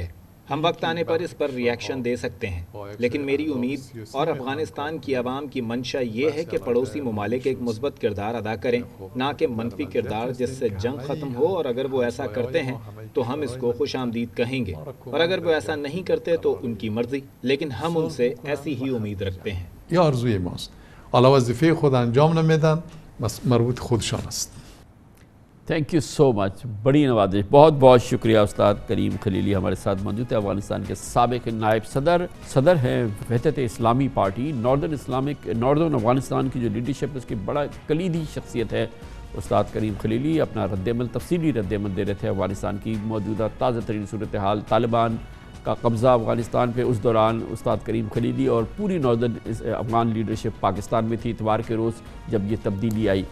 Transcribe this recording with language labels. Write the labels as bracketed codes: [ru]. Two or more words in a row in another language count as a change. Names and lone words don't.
[ur] ہم وقت آنے پر اس پر ریاکشن دے سکتے ہیں، لیکن میری امید اور افغانستان کی عوام کی منشا یہ ہے کہ پڑوسی ممالک ایک مثبت کردار ادا کریں، نہ کہ منفی کردار جس سے جنگ ختم ہو، اور اگر وہ ایسا کرتے ہیں تو ہم اس کو خوش آمدید کہیں گے، اور اگر وہ ایسا نہیں کرتے تو ان کی مرضی، لیکن ہم ان سے ایسی ہی امید رکھتے ہیں۔ [fa] یا آرزوی ماست، حالا وظیفه خود انجام نمیدن، مربوط خودشان است۔ [en] Thank you so much, [ur] بڑی نوازش، بہت بہت شکریہ استاد کریم خلیلی ہمارے ساتھ موجود ہے، افغانستان کے سابق نائب صدر ہیں وحدت اسلامی پارٹی، ناردرن افغانستان کی جو لیڈرشپ اس کی بڑا کلیدی شخصیت ہے استاد کریم خلیلی۔ اپنا تفصیلی رد عمل دے رہے تھے افغانستان کی موجودہ تازہ ترین صورتحال، طالبان کا قبضہ افغانستان پہ، اس دوران استاد کریم خلیلی اور پوری ناردرن افغان لیڈرشپ پاکستان میں تھی اتوار کے روز جب یہ تبدیلی آئی۔